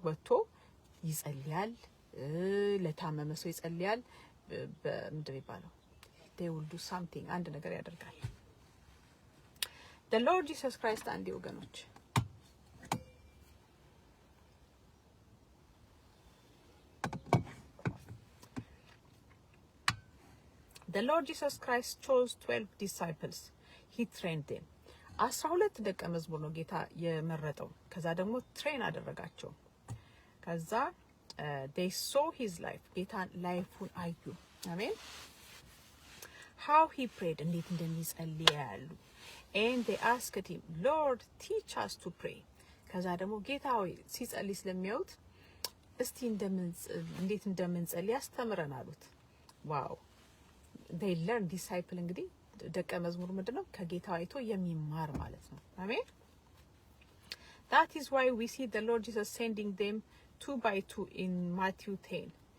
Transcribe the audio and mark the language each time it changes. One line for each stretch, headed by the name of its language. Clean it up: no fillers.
Amharic: ወጥቶ ይጸልያል፣ ለታመመ ሰው ይጸልያል። በምንድን ይባላል?
English: they will do something
Amharic: አንድ ነገር ያደርጋል።
English: the Lord Jesus Christ አንዲ ወገኖች the Lord Jesus Christ chose 12 disciples. He trained them.
Amharic: 12 ደቀ መዝሙር ነው ጌታ የመረጠው። ከዛ ደግሞ ትሬን አደረጋቸው። ከዛ
English: they saw his life.
Amharic: ጌታ ላይፉን አዩ። አሜን።
English: how he prayed
Amharic: እንዴት እንደሚጸልይ ያሉ
English: and they asked him, Lord, teach us to pray.
Amharic: ከዛ ደግሞ ጌታ ሆይ ሲጸልይ ስለሚያዩት እስቲ እንዴት እንደምንጸልይ ያስተምረን አሉት። ዋው
English: they learn disciple
Amharic: እንግዲህ ደቀ መዝሙር ምንድነው? ከጌታ አይቶ የሚማር ማለት ነው። አሜን።
English: that is why we see the Lord Jesus sending them 2 by 2 in Matthew 10.